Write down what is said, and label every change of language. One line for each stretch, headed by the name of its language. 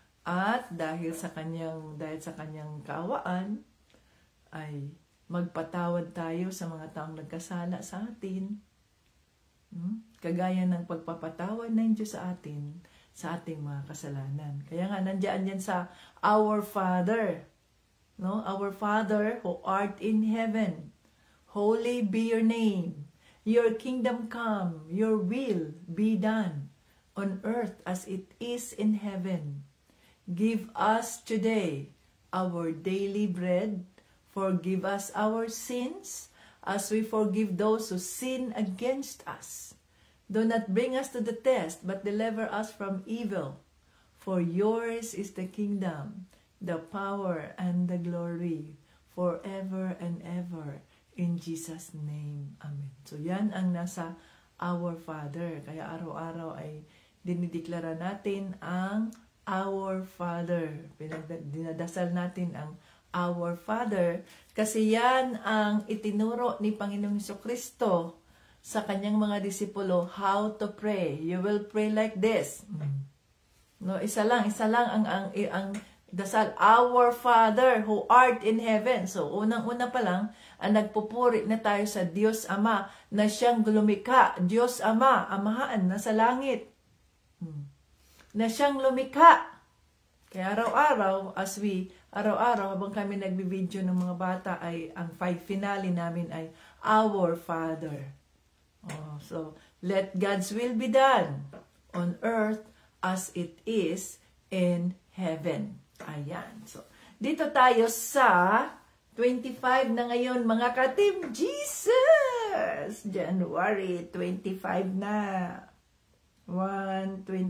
Filipino: At dahil sa kanyang kaawaan, ay magpatawad tayo sa mga taong nagkasala sa atin. Kagaya ng pagpapatawad ng Diyos sa atin sa ating mga kasalanan. Kaya nga, nandiyan yan sa Our Father. No?
English: Our Father who art in heaven, holy be your name. Your kingdom come, your will be done on earth as it is in heaven. Give us today our daily bread. Forgive us our sins as we forgive those who sin against us. Do not bring us to the test, but deliver us from evil. For yours is the kingdom, the power, and the glory, forever and ever. In Jesus' name. Amen.
Filipino: So yan ang nasa
English: Our Father.
Filipino: Kaya araw-araw ay dinideklara natin ang Our Father. Dinadasal natin ang Our Father kasi yan ang itinuro ni Panginoong Jesucristo sa kanyang mga disipulo
English: how to pray. You will pray like this. No,
Filipino: isa lang ang dasal,
English: Our Father who art in heaven.
Filipino: So unang-una pa lang ang nagpupuri na tayo sa Diyos Ama na siyang lumikha. Diyos Ama, Amahan na sa langit. Na siyang lumikha. Kaya araw-araw, habang kami nagbibideo ng mga bata, ay ang finale namin ay Our Father.
English: So, let God's will be done on earth as it is in heaven.
Filipino: Ayan. So, dito tayo sa 25 na ngayon, mga ka-Team Jesus! January 25 na. 1:25.